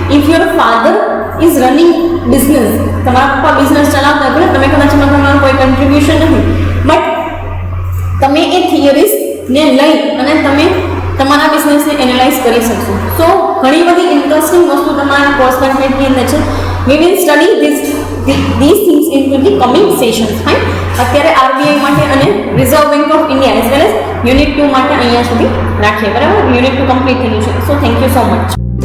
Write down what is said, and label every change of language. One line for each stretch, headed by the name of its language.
English: if your father is running business,
Gujarati: તમારા પપ્પા business ચલાવતા હોય, તમે કદાચ એમાં તમારું કોઈ કન્ટ્રીબ્યુશન નથી, બટ તમે એ થિયરીઝને લઈ અને તમે તમારા બિઝનેસને એનાલાઇઝ કરી શકશો. સો ઘણી બધી ઇન્ટરેસ્ટિંગ વસ્તુ તમારા કોર્સ કન્ટેન્ટની અંદર છે.
English: We will study these things in the coming sessions, right.
Gujarati: અત્યારે આરબીઆઈ માટે અને reserve bank of India as well as unit 2 માટે અહીંયા સુધી રાખીએ, બરાબર. યુનિટ 2 કમ્પ્લીટ થયું છે.
English: So thank you so much.